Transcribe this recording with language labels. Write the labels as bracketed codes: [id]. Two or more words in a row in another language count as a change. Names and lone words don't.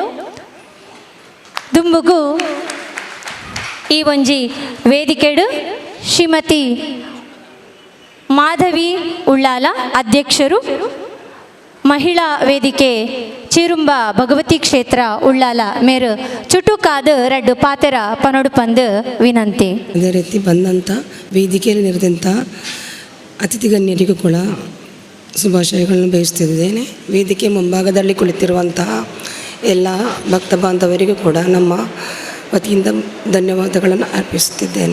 [tcy] ದುಂಬುಗು ಈ ಒಂಜಿ ವೇದಿಕೆಡು ಶ್ರೀಮತಿ ಮಾಧವಿ ಉಳ್ಳಾಲ ಅಧ್ಯಕ್ಷರು ಮಹಿಳಾ ವೇದಿಕೆ ಚಿರುಂಬ ಭಗವತಿ ಕ್ಷೇತ್ರ ಉಳ್ಳಾಲ ಮೇರು ಚುಟುಕಾದ ರಡ್ಡು ಪಾತೆರ ಪನೊಡು ಪಂದು ವಿನಂತಿ. [kn] ಅದೇ ರೀತಿ ಬಂದಂಥ ವೇದಿಕೆಯಲ್ಲಿ ನೆರೆದಂಥ ಅತಿಥಿ ಗಣ್ಯರಿಗೂ ಕೂಡ ಶುಭಾಶಯಗಳನ್ನು ಬಯಸ್ತಿದ್ದೇನೆ. ವೇದಿಕೆ ಮುಂಭಾಗದಲ್ಲಿ ಕುಳಿತಿರುವಂತಹ ಎಲ್ಲ ಭಕ್ತ ಬಾಂಧವರಿಗೂ ಕೂಡ ನಮ್ಮ ವತಿಯಿಂದ ಧನ್ಯವಾದಗಳನ್ನು ಅರ್ಪಿಸುತ್ತಿದ್ದೇನೆ.